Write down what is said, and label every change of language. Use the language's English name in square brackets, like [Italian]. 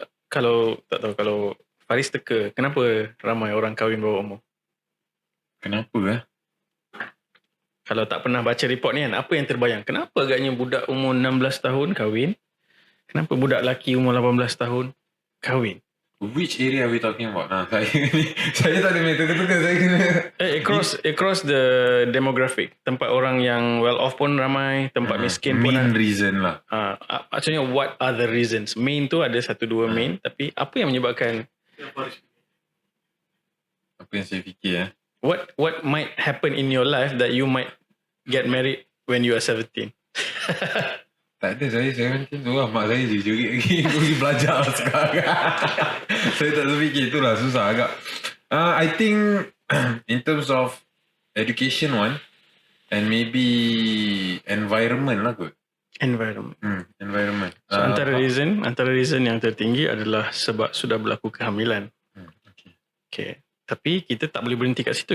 [Malay] Kalau Faris teka, kenapa ramai orang kahwin bawah umur? Kenapa Kalau tak pernah baca report ni kan, apa yang terbayang? Kenapa agaknya budak umur 16 tahun kahwin? Kenapa budak lelaki umur 18 tahun kahwin? [English] Which area are we talking about? [Malay] Saya tak ada teka-teka, saya kena [English] across the demographic. [Malay] Tempat orang yang [English] well off [Malay] pun ramai, tempat miskin pun [English] main reason lah. [Malay] Maksudnya [English] what are the reasons? [Malay] Main tu ada 1-2 main, tapi apa yang menyebabkan? Apa yang saya fikir [English] What might happen in your life that you might get married when you are 17? [Malay] Tak ada, saya macam tu lah. Mak saya je curi lagi. Pergi belajar sekarang. Saya tak terfikir, itulah susah agak. [English] I think in terms of education one, and maybe environment [Malay] lah kot. [English] Environment. Environment. [Malay] So antara reason yang tertinggi adalah sebab sudah berlaku kehamilan. [English] Okay. [Malay] Tapi kita tak boleh berhenti kat situ.